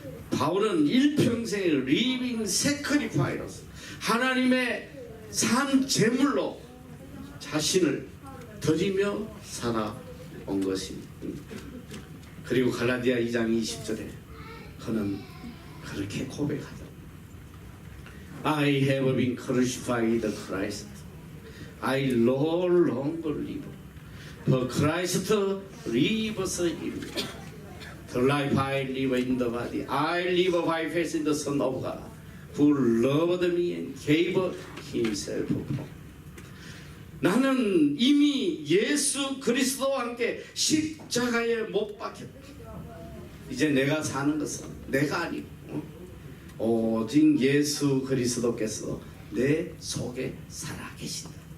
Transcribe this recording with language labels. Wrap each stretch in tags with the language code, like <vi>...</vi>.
<ko>바울은 일평생의</ko> <en>Living sacrifice.</en> <ko>하나님의 산 제물로 자신을 드리며 살아온 것입니다. 그리고 갈라디아 2장 20절에 그는 그렇게 고백하다.</ko> <en>I have been crucified with Christ. I no longer live, but Christ lives in me. The life I live in the body, I live by faith in the Son of God, who loved me and gave Himself for me.</en> <ko>나는 이미 예수 그리스도와 함께 십자가에 못 박혔다. 이제 내가 사는 것은 내가 아니고 오직 예수 그리스도께서 내 속에 살아계신다.</ko>